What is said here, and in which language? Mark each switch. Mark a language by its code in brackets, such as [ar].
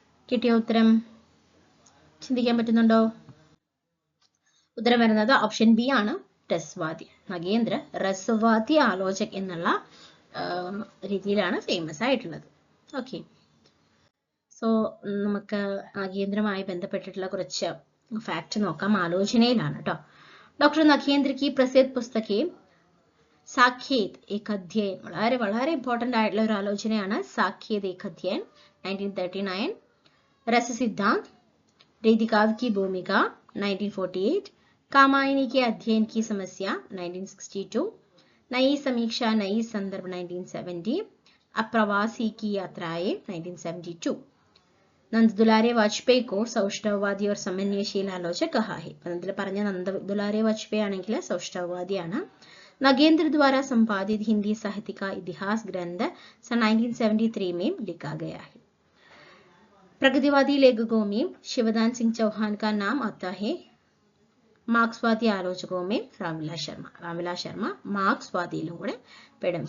[ml] കിട്ടിയ ഉത്തരം ചിന്തിക്കാൻ പറ്റുന്നുണ്ടോ? ഉത്തരം വരുന്നത് ഓപ്ഷൻ ബി ആണ്, രസവാദി. നഗേന്ദ്ര രസവാദി ആലോചക് എന്നുള്ള രീതിയിലാണ് ഫേമസ് ആയിട്ടുള്ളത്. ഓക്കെ, സോ നമുക്ക് നഗേന്ദ്രമായി ബന്ധപ്പെട്ടിട്ടുള്ള കുറച്ച് ഫാക്ട് നോക്കാം. ആലോചനയിലാണ് കേട്ടോ. [hi] ഡോക്ടർ നഗേന്ദ്ര की प्रसिद्ध पुस्तकें സാഖ്യേത് ഏക് അധ്യയൻ, [ml] വളരെ വളരെ ഇമ്പോർട്ടന്റ് ആയിട്ടുള്ള ഒരു ആലോചനയാണ് [hi] സാഖ്യേത് ഏക് അധ്യയൻ 1939, रस सिद्धांत, रेदिकाव की भूमिका 1948, कामायनी के अध्ययन की समस्या 1962, नई समीक्षा नई संदर्भ 1970, अप्रवासी की यात्राएं 1972. नंद दुलारे वाजपेयी को सौष्ठववादी और समन्वयशील आलोचक कहा है. [ml] ഇതിൽ പറഞ്ഞ നന്ദ ദുലാരെ വാജ്പേയി ആണെങ്കിൽ സൗഷ്ഠവവാദിയാണ്. [hi] नगेंद्र द्वारा संपादित हिंदी साहित्य का इतिहास ग्रंथ सन 1973 में लिखा गया है. प्रगतिवादी लेखकों में शिवदान सिंह चौहान का नाम आता है. [ml] മാർക്സ്വാദി ആലോചകവും രാംവിലാസ് ശർമ്മ മാർക്സ്വാദിയിലും കൂടെ പെടും.